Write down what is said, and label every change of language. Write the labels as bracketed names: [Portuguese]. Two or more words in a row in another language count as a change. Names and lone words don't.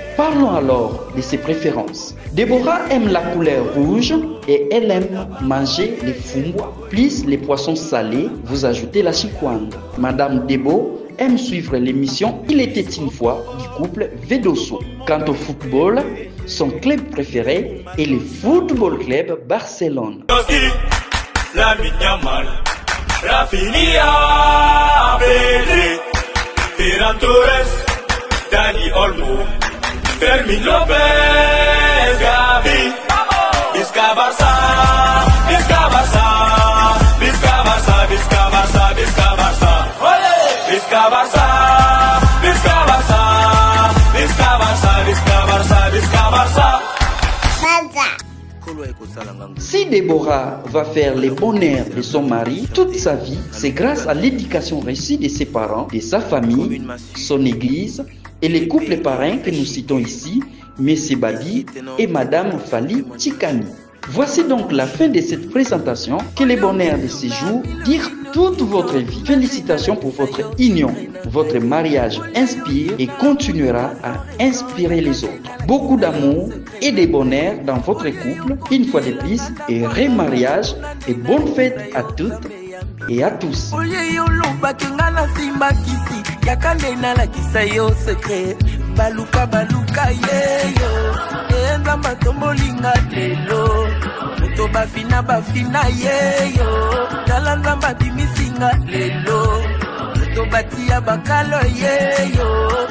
[French] Parlons alors de ses préférences. Déborah aime la couleur rouge et elle aime manger les fumbois, plus les poissons salés, vous ajoutez la chikwang. Madame Debo aime suivre l'émission Il était une fois du couple Vedoso. Quant au football, son club préféré est le Football Club Barcelone. [Catalan] La Minyamal, Rafinha, Pedri, Ferran Torres, Dani Olmo, Fermin Lopez, Gavi, Vizca Barça, Vizca Barça, Vizca Barça, Vizca Barça, Vizca Barça, Vizca Barça, Vizca Barça, Vizca Barça, Vizca Barça, Vizca Barça. [French] Si Déborah va faire les bonheurs de son mari toute sa vie, c'est grâce à l'éducation reçue de ses parents, de sa famille, son église et les couples parrains que nous citons ici, M. Badi et Madame Fali Chikani. Voici donc la fin de cette présentation. Que les bonheurs de ces jours durent toute votre vie. Félicitations pour votre union. Votre mariage inspire et continuera à inspirer les autres. Beaucoup d'amour et de bonheur dans votre couple. Une fois de plus, et remariage et bonne fête à toutes et à tous. [Lingala] Baluka baluka yeyo enza matombolinga lelo muto bafina yeyo talanza mbabimisinga lelo muto batia bakalo yeyo